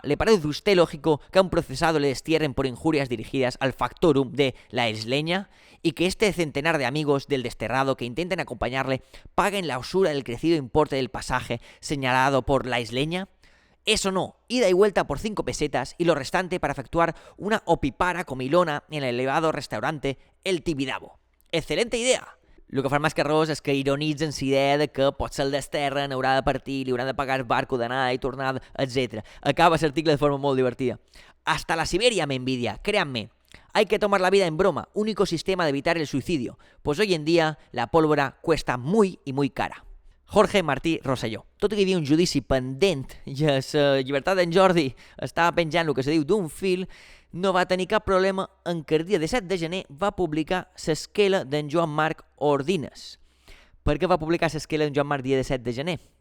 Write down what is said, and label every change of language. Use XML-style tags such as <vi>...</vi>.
<es>¿Le parece a usted lógico que a un procesado le destierren por injurias dirigidas al factorum de la isleña y que este centenar de amigos del desterrado que intenten acompañarle paguen la usura del crecido importe del pasaje señalado por la isleña? Eso no, ida y vuelta por 5 pesetas y lo restante para efectuar una opipara comilona en el elevado restaurante El Tibidabo. Excelente idea!</es> <ca>El que fa el Mascle Ros és que ironitzen la idea de que potser el desterren, haurà de partir, li hauran de pagar el barco d'anada i tornada, etc. Acaba l'article de forma molt divertida.</ca> <es>Hasta la Siberia me envidia, créanme. Hay que tomar la vida en broma, único sistema de evitar el suicidio, pues hoy en día la pólvora cuesta muy y muy cara. Jorge Martí Rosselló.</es> <ca>Tot i que hi havia un judici pendent i la llibertat d'en Jordi estava penjant el que se diu d'un fil, no va tenir cap problema en que el dia 17 de gener va publicar l'esquela d'en Joan Marc Ordines. Per què va publicar l'esquela d'en Joan Marc dia 17 de gener?</ca>